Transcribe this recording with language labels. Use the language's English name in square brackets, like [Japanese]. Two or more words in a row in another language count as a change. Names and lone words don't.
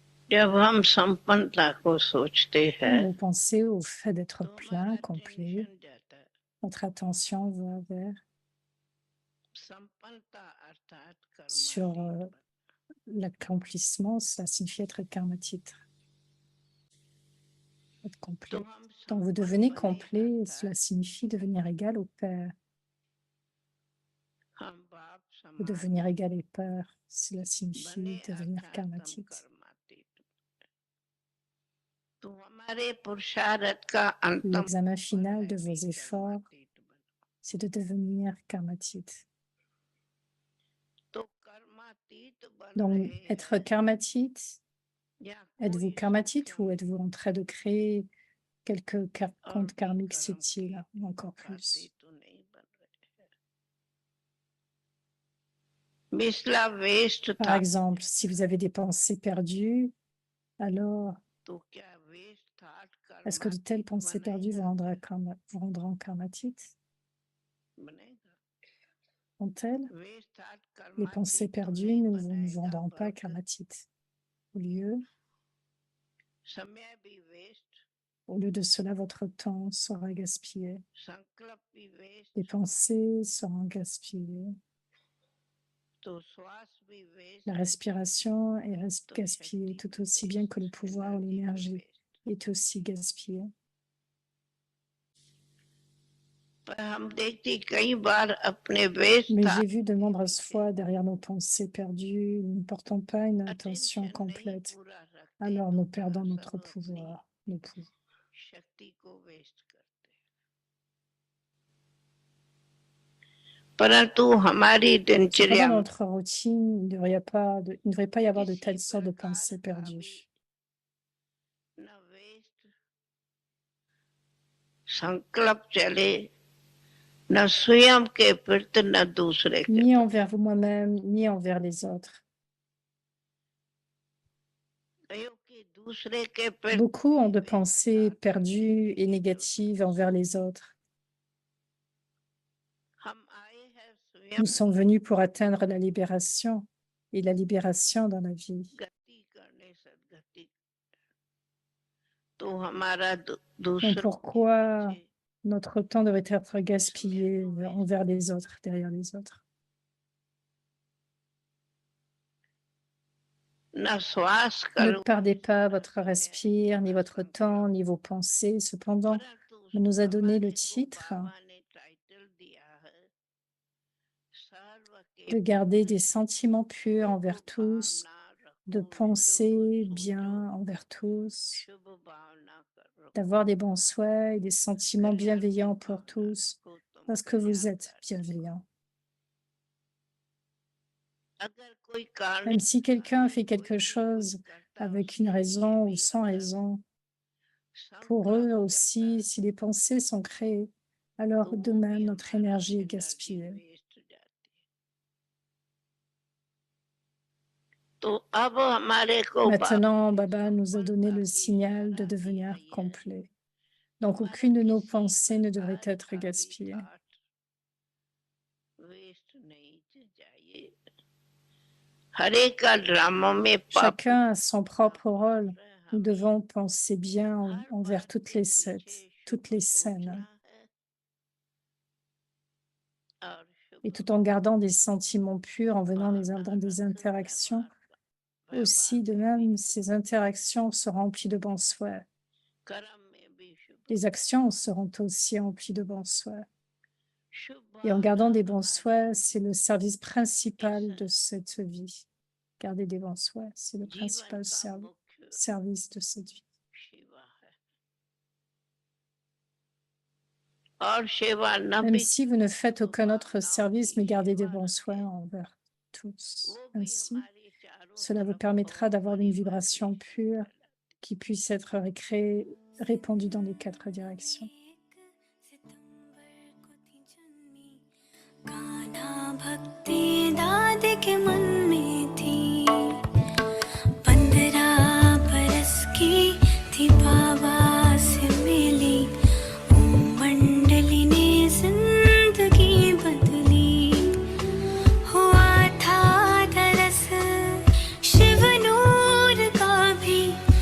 [Hindi] जब हम संपन्नता को सोचते [French] Quand [Hindi] हैं [French] vous pensez au fait d'être [Hindi] तो [French] plein, [Hindi] हमारा [French] complet, [Hindi] टेंशन जाता है [French] votre attention va vers [Hindi] संपन्नता अर्थात [French] sur [Hindi] कर्मातीत [French] l'accomplissement, cela signifie être karma-titre, être [Hindi] तो [French] complet. [Hindi] हम [French] Donc vous [Hindi] संपन्न [French] devenez [Hindi] बने [French] complet, [Hindi] अर्थात [French] cela signifie devenir égal au Père. [Hindi] हम बाप [French] Ou [Hindi] समान [French] devenir égal au Père, cela [Hindi] बने [French] signifie devenir [Hindi] अर्थात हम [French] karmatique. [Hindi] कर्मातीत तो हमारे पुरुषार्थ का अंतम [French] L'examen [Hindi] फल [French] final [Hindi] है [French] de [Hindi] भी [French] vos efforts, [Hindi] कर्मातीत बनो [French] c'est de devenir karmatique. [Hindi] तो कर्मातीत बन [French] Donc, [Hindi] रहे [French] être [Hindi] हैं [French] karmatite, [Hindi] या [French] êtes-vous [Hindi] कोई [French] karmatite [Hindi] सूक्ष्म [French] ou êtes-vous en train de créer quelques [Hindi] और [French] comptes [Hindi] भी [French] karmiques [Hindi] कर्म के [French] subtils, ou encore plus? [Hindi] घाती तो नहीं बन रहे हैं मिसला वेस्ट [French] Par [Hindi] था [French] exemple, si vous avez des pensées perdues, alors [Hindi] तो क्या [English] waste thought [French] est-ce que de telles [Hindi] कर्मातीत [French] pensées perdues vous [Hindi] बनेगा [French] rendront karmatite? [Hindi] बनेगा [French] Ont-elles? [English] waste thought [French] Les pensées [Hindi] कर्मातीत तो [French] perdues [Hindi] नहीं [French] ne vous [Hindi] बनाएगा [French] rendront pas [Hindi] बल्कि [French] karmatite. Au lieu [Hindi] समय भी वेस्ट [French] Au lieu de cela, votre temps sera gaspillé. [Hindi] संकल्प भी वेस्ट [French] Les pensées seront gaspillées. [Hindi] तो श्वास भी वेस्ट [French] La respiration est [Hindi] तो [French] gaspillée, [Hindi] शक्ति [French] tout [Hindi] भी [French] aussi bien que le [Hindi] वेस्ट [French] pouvoir ou [Hindi] एनर्जी भी [French] l'énergie [Hindi] वेस्ट [French] est aussi gaspillé. [Hindi] पर हम देखते कई बार अपने वेस्ट [French] Mais [Hindi] थॉट [French] j'ai vu de [Hindi] के [French] nombreuses [Hindi] पीछे [French] fois derrière nos pensées perdues, nous ne portons pas une attention [Hindi] अटेंशन नहीं [French] complète. [Hindi] पूरा रखते [French] Alors [Hindi] तो [French] nous perdons [Hindi] क्या [French] notre [Hindi] सब अपनी [French] pouvoir, nos pouvoirs. [Hindi] शक्ति को वेस्ट करते हैं परंतु हमारी [French] Cependant, [Hindi] दिनचर्या [French] dans [Hindi] में [French] notre routine, il ne devrait pas y avoir de [Hindi] किसी [French] telles sortes de [Hindi] प्रकार [French] pensées [Hindi] का भी [French] perdues. [Hindi] न वेस्ट संकल्प चले न स्वयं के प्रति न दूसरे के [French] Ni [Hindi] प्रति [French] envers vous-même, ni envers les autres. [Hindi] कईयों की दूसरे के प्रति [French] Beaucoup ont de [Hindi] वेस्ट [French] pensées [Hindi] थॉट [French] perdues et [Hindi] शुरू [French] négatives envers les autres. [Hindi] हम आए हैं स्वयं [French] Nous sommes venus pour atteindre la libération et la libération dans la vie. [Hindi] गति करने सदगति तो हमारा [French] Donc [Hindi] दूसरों के [French] pourquoi [Hindi] पीछे [French] notre temps devrait être [Hindi] स्वयं [French] gaspillé [Hindi] को वेस्ट [French] envers les autres, derrière les autres? [Hindi] न श्वास [French] Ne [Hindi] करो [French] perdez pas votre respire, ni votre temps, ni vos pensées. Cependant, [Hindi] परंतु [French] on nous a donné le [Hindi] हमारे को [French] titre [Hindi] बाबा ने टाइटल दिया है सर्व के [French] de garder des sentiments purs [Hindi] शुभ [French] envers tous, [Hindi] भावना [French] de [Hindi] रखो शुभ [French] penser [Hindi] सोचो [French] bien envers tous, [Hindi] शुभ भावना करो [French] d'avoir des bons souhaits et des sentiments [Hindi] कल्याण की [French] bienveillants pour [Hindi] भावना [French] tous, [Hindi] रखो तुम [French] parce que vous [Hindi] कल्याण [French] êtes bienveillant. [Hindi] अगर कोई कारण [French] Même si quelqu'un fait [Hindi] कोई [French] quelque [Hindi] भी [French] chose [Hindi] कुछ करता [French] avec une [Hindi] उसके लिए [French] raison ou [Hindi] भी [French] sans [Hindi] अगर [French] raison, pour [Hindi] संकल्प [French] eux [Hindi] चलता [French] aussi, si les pensées sont créées, alors [Hindi] तो [French] de [Hindi] वो भी [French] même notre [Hindi] हमारा [French] énergie est [Hindi] एनर्जी [French] gaspillée. [Hindi] वेस्ट जाती है तो अब हमारे को [French] Maintenant, [Hindi] बाबा [French] Baba [Hindi] ने [French] nous a donné [Hindi] संपन्नता [French] le [Hindi] की [French] signal de [Hindi] इशारा दिया [French] devenir [Hindi] ही है [French] complet. Donc, [Hindi] पर [French] aucune de nos [Hindi] किसी [French] pensées ne devrait [Hindi] प्रकार [French] être [Hindi] का भी [French] gaspillée. [English] thought waste [Hindi] नहीं चाहिए हर एक का ड्रामा में पाप [French] Chacun a son propre rôle. [Hindi] मात्र [French] Nous [Hindi] हमें [French] devons penser bien [Hindi] हर [French] envers [Hindi] बात [French] toutes [Hindi] के [French] les [Hindi] पीछे [French] toutes [Hindi] शुभ [French] les scènes, [Hindi] सोचना है और [French] et [Hindi] शुभ [French] tout en gardant des sentiments purs en venant [Hindi] भावना [French] dans des [Hindi] रख [French] interactions. [Hindi] व्यवहार [French] Aussi, de [Hindi] में [French] même, [Hindi] भी [French] ces interactions seront remplies de bons souhaits. [Hindi] कर्म में भी शुभ [French] Les actions seront aussi remplies de bons souhaits. [Hindi] शुभ [French] Et en gardant [Hindi] भावना [French] des bons [Hindi] हमारी [French] souhaits, c'est le service [Hindi] इस [French] principal de cette vie. Garder des bons souhaits, c'est le [Hindi] जीवन [French] principal [Hindi] का मुख्य [French] service de cette vie. [Hindi] सेवा है और सेवा न [French] Même [Hindi] भी [French] si vous ne faites [Hindi] तो [French] aucun autre [Hindi] भावनाओं [French] service, [Hindi] की [French] mais gardez des [Hindi] सेवा [French] bons soins [Hindi] रखें [French] envers tous. [Hindi] वो भी [French] Ainsi, [Hindi] हमारी चारों [French] cela vous [Hindi] तरफ [French] permettra [Hindi] बहुत [French] d'avoir [Hindi] बड़ी [French] une vibration [Hindi] वाइब्रेशन [French] pure [Hindi] फैलाती [French] qui puisse être répandue dans les 4 directions. [Hindi] कान्हा भक्ति दाद के मन में थी 15 बरस की थी बाबा से मिली ओम मंडली ने जिंदगी बदली हुआ था दरस शिव नूर का भी